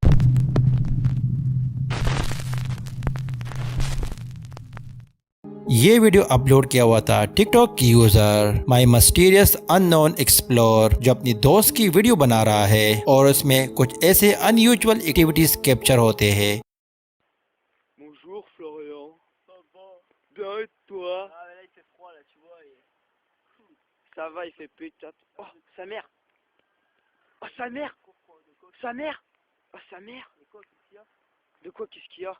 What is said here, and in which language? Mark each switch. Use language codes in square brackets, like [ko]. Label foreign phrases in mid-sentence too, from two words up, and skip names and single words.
[hi] ये [en] video upload [hi] किया हुआ था टिकटॉक की यूजर माई मिस्टीरियस अननोन एक्सप्लोर, जो अपनी दोस्त की वीडियो बना रहा है और उसमें कुछ ऐसे [en] unusual activities capture [hi] होते हैं। [fr] Bonjour Florian. Ça va? Bien et toi? Ah mais là il fait froid là tu vois Ça va, il fait pétate. Oh, sa mère. Oh, sa mère. Sa mère. Oh, sa mère. De quoi qu'est-ce qu'il y a? De quoi, qu'est-ce qu'il y a?